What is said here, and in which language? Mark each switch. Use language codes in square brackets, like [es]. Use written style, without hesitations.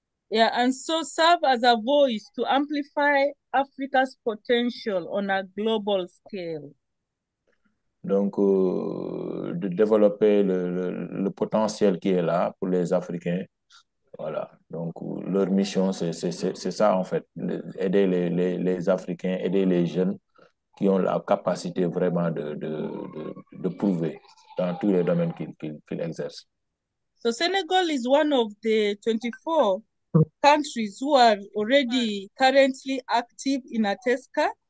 [en] Yeah, and so serve as a voice to amplify Africa's potential on a global scale. [fr] Donc, de développer le potentiel qui est là pour les Africains. Voilà. Donc, leur mission, c'est ça, en fait. Aider les Africains, aider les jeunes qui ont la capacité vraiment de prouver dans tous les domaines qu'ils exercent. [en] So Senegal is one of the 24 countries who are already currently active in Ateska.